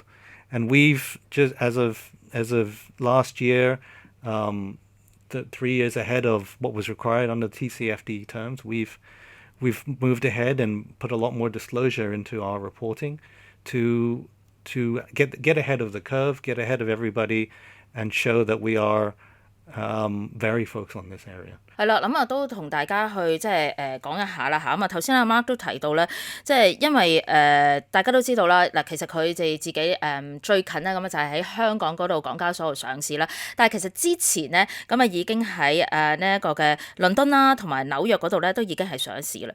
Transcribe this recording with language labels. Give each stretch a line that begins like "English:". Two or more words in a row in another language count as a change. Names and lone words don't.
English: And we've just as of last year, 3 years ahead of what was required under TCFD terms, we've moved ahead and put a lot more disclosure into our reporting to get ahead of the curve, get ahead of everybody, and show that we are very focused on this area.
Cantonese: 係啦，咁都同大家去講一下啦嚇。咁頭先阿 Mark 都提到咧，因為大家都知道啦，嗱其實佢哋自己最近咧咁就係喺香港嗰度港交所度上市啦。但係其實之前咧咁已經喺呢一個嘅倫敦啦同埋紐約嗰度咧都已經係上市啦。